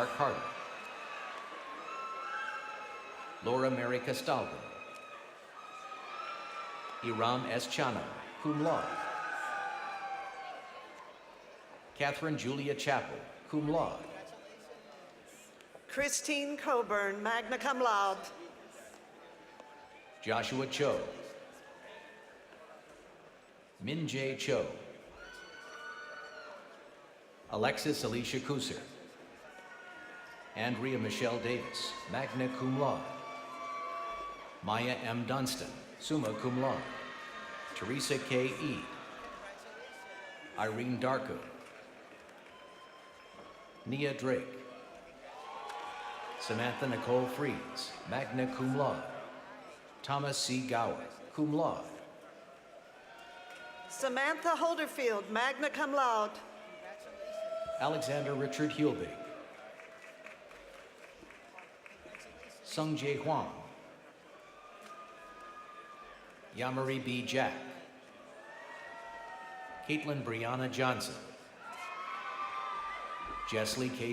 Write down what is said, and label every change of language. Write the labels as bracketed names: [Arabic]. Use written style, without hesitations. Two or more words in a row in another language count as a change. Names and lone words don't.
[English] Carter, Laura Mary Castaldo, Iram S. Chano, [Latin] cum laude, [English] Catherine Julia Chappell, [Latin] cum laude, [English] Christine Coburn, [Latin] magna cum laude. [English] Joshua Cho, Min Jae Cho, Alexis Alicia Kuser, Andrea Michelle Davis, [Latin] magna cum laude, [English] Maya M. Dunstan, [Latin] summa cum laude, [English] Teresa K. Eade, Irene Darko, Nia Drake, Samantha Nicole Freeze, [Latin] magna cum laude, [English] Thomas C. Gower, [Latin] cum laude, [English] Samantha Holderfield, [Latin] magna cum laude. [English] Alexander Richard Hulbig, Sung Jae Hwang, Yamari B. Jack, Caitlin Brianna Johnson, Jessley K.